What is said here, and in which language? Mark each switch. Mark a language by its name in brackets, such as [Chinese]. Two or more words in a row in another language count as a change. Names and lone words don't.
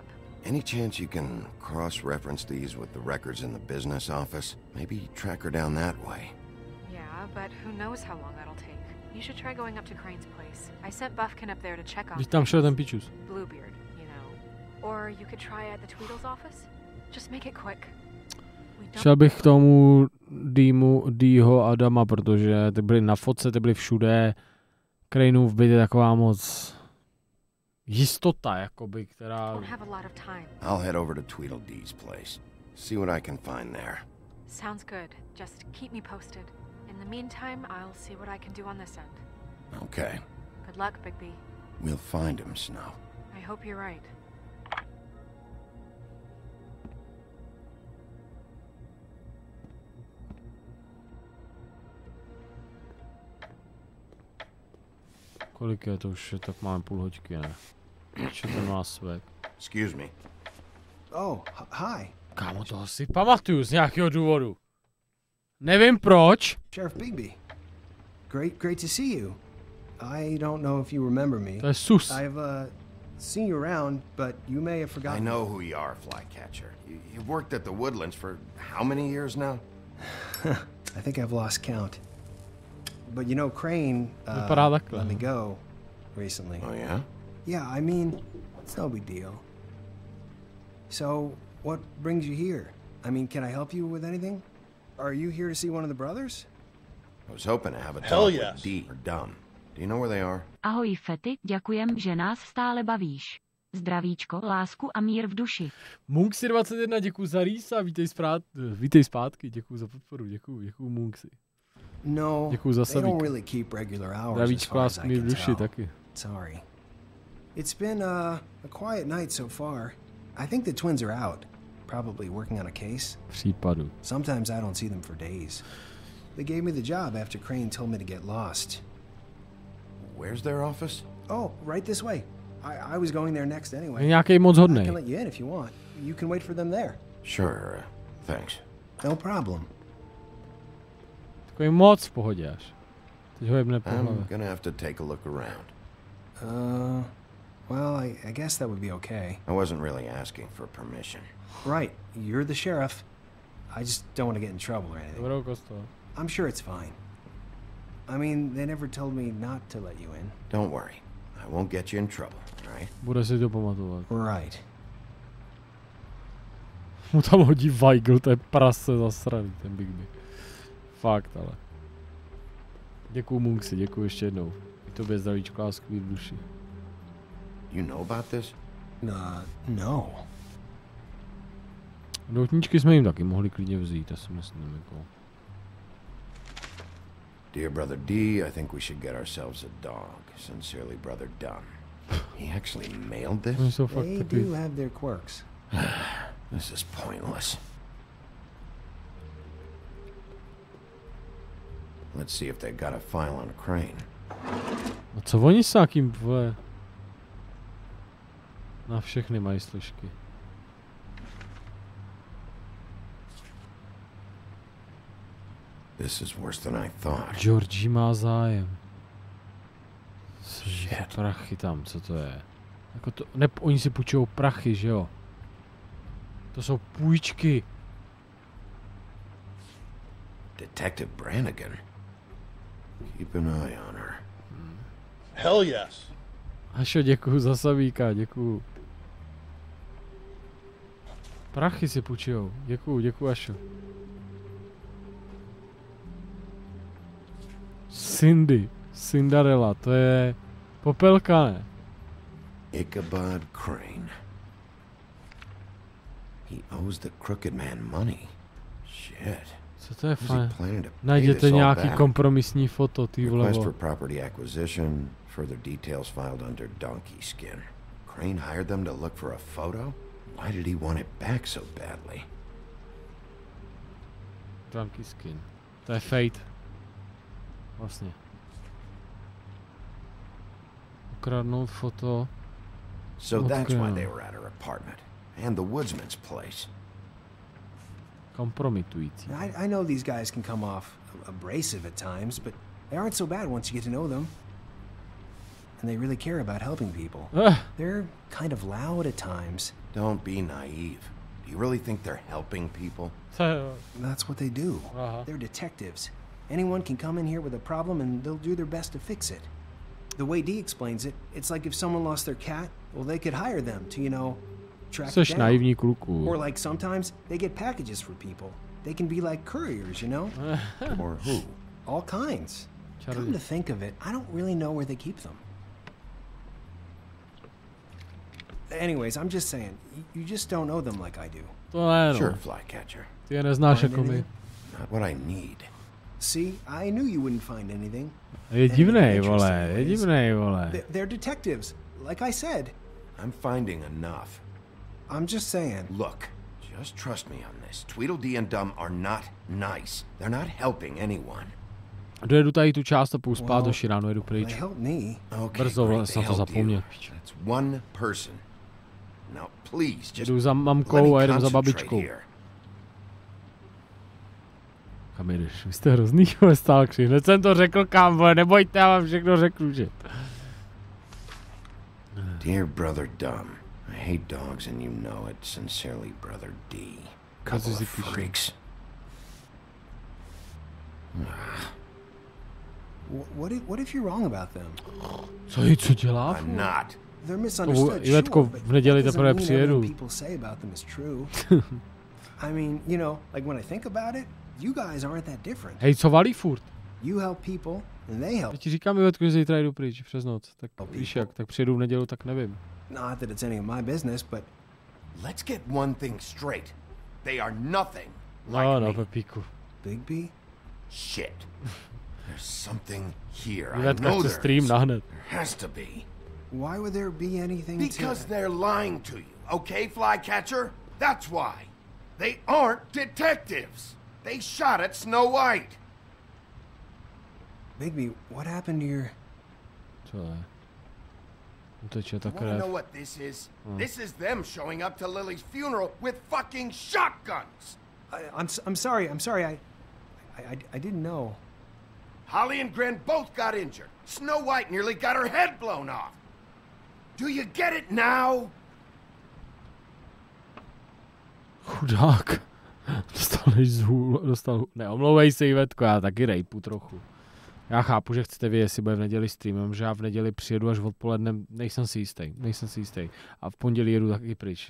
[English] Any chance you can cross-reference these with the records in the business office? Maybe track her down that way. Yeah, but who knows how long that'll take. You should try going up to Crane's place. I sent Buffkin up there to check on Bluebeard, you know. Or you could try at the Tweedle's office. Just make it quick. [Czech] Šel bych k tomu Dýho a Adama, protože ty byly na fotce, ty byly všude. Craneův byt je taková moc jistota, jakoby, která... [English] I'll head over to Tweedleddee's place. See what I can find there. Sounds good. Just keep me posted. In the meantime, I'll see what I can do on this end. Okay. Good luck, Bigby. We'll find him, Snow. I hope you're right. [Czech] Kolik je to už? Tak máme půl hoďky, ne? Ještě ten má svek. [English] Excuse me. Oh, hi. [Czech] Kámo, toho si pamatuju z nějakého důvodu. Nevím proč. [English] Sheriff Bigby. Great to see you. I don't know if you remember me. [Czech] To je sus. [English] I've seen you around, but you may have forgotten. I know who you are, Flycatcher. You've worked at the Woodlands for how many years now? I think I've lost count. But you know, Crane let me go recently. Oh, yeah? Yeah, I mean, it's no big deal. So, what brings you here? I mean, can I help you with anything? Are you here to see one of the brothers? I was hoping to have a talk with Dee or Dum. Do you know where they are? [Czech] Ahoj, Fetty, děkujem, že nás stále bavíš. Zdravíčko, lásku a mír v duši. Munksy 21, děkuji za rýsa, vítej zpátky, děkuji za podporu, děkuji Munksy. [English] No, they don't really keep regular hours as far as I can tell. Sorry. It's been a quiet night so far. I think the twins are out, probably working on a case. [Czech] Případu. [English] Sometimes I don't see them for days. They gave me the job after Crane told me to get lost. Where's their office? Oh, right this way. I was going there next anyway. [Czech] Nějaký moc hodnej. [English] I can let you in if you want. You can wait for them there. Sure, thanks. No problem. [Czech] Takový moc v pohodě až. Teď ho jebne po hlavě. [English] I'm gonna have to take a look around. Well, I guess that would be okay. I wasn't really asking for permission. Right, you're the sheriff. I just don't want to get in trouble or anything. I'm sure it's fine. I mean, they never told me not to let you in. Don't worry. I won't get you in trouble, right? [Czech] Bude si to pamatovat. [English] Right. [Czech] Mu tam hodí Weigl, to je prase zasraný, ten Bigby. Fakt, ale. Děkuju Munksy, děkuju ještě jednou. I tobě zdravíčko, lásky v duši. [English] You know about this? No. [Czech] Doutníčky jsme jim taky mohli klidně vzít, já si myslím, jako. [English] Dear Brother D, I think we should get ourselves a dog. Sincerely, Brother Dum. He actually mailed this? They do have their quirks. This is pointless. Let's see if they got a file on Crane. [Czech] A co oni s nějakým, vole? Na všechny mají slišky. [English] This is worse than I thought. [Czech] Georgie má zájem. Shit. Prachy tam, co to je? Jako to, ne, oni si půjčují prachy, že jo? To jsou půjčky. [English] Detective Brannigan. Keep an eye on her. Hell yes. [Czech] Ašo, děkuju za sabíka, děkuju. Prachy si půjčujou. Děkuju, Ašo. Cinderella, to je popelka, ne? [English] Ichabod Crane. He owes the crooked man money. Shit. [Czech] Co to je fajn? Najděte nějaký kompromisní foto, ty vole. [English] Request for property acquisition, further details filed under donkey skin. Crane hired them to look for a photo? Why did he want it back so badly? [Czech] Donkey skin. To je Fate. Vlastně. Ukradnout foto. [English] So that's why they were at her apartment. And the woodsman's place. [Czech] Kompromitující. [English] I know these guys can come off abrasive at times, but they aren't so bad once you get to know them. And they really care about helping people. They're kind of loud at times. Don't be naive. Do you really think they're helping people? That's what they do. They're detectives. Anyone can come in here with a problem and they'll do their best to fix it. The way Dee explains it, it's like if someone lost their cat, well, they could hire them to, you know, track it down. [Czech] Naivní kluku. [English] Or like sometimes they get packages for people. They can be like couriers, you know? Or who? All kinds. Come to think of it, I don't really know where they keep them. Anyways, I'm just saying, you just don't know them like I do. Sure, Flycatcher. [Czech] Ty je neznáš jako my. [English] Not what I need. See, I knew you wouldn't find anything. [Czech] Je divnej, vole, je divnej, vole. [English] They're detectives, like I said. I'm finding enough. I'm just saying. Look, just trust me on this. Tweedledee and Dum are not nice. They're not helping anyone. [Czech] Dojedu tady tu část a půjdu spát do širánu, jedu pryč. Brzo jsem to zapomněl. [English] That's one person. Now please, just [Czech] jedu za mamkou a jedem za babičkou. Kam jdeš? Vy jste hrozný, vole, stalkři. Hned jsem to řekl, kam, vole, nebojte, já vám všechno řeknu, že... [English] Dear brother Dum, I hate dogs and you know it. Sincerely, brother D. Couple of freaks. What if you're wrong about them? [Czech] Co dělá? [English] I'm not. They're misunderstood. [Czech] Ivetko, v neděli teprve přijedu. [English] People say about them is true. I mean, you know, like when I think about it, you guys aren't that different. [Czech] Hej, co valí furt? [English] You help people and they help. [Czech] Já ti říkám, Ivetko, že zítra jdu pryč přes noc. Tak víš jak, tak přijedu v neděli, tak nevím. [English] Not that it's any of my business, but let's get one thing straight. They are nothing like no, me. [Czech] Pepíku. [English] Bigby? Shit. There's something here. [Czech] Ivetka chce stream nahned. [English] There has to be. Why would there be anything Because they're lying to you, okay, Flycatcher? That's why. They aren't detectives. They shot at Snow White. Bigby, what happened to your... [Czech] Co je? Uteče ta [English] You wanna [Czech] krev. [English] know what this is? This is them showing up to Lily's funeral with fucking shotguns. I'm sorry. I didn't know. Holly and Gren both got injured. Snow White nearly got her head blown off. Do you get it now? [Czech] Chudák. Dostal. Neomlouvej se, Ivetko, já taky rejpu trochu. Já chápu, že chcete vědět, jestli bude v neděli streamem, že já v neděli přijedu až odpoledne, nejsem si jistý. A v pondělí jedu taky pryč.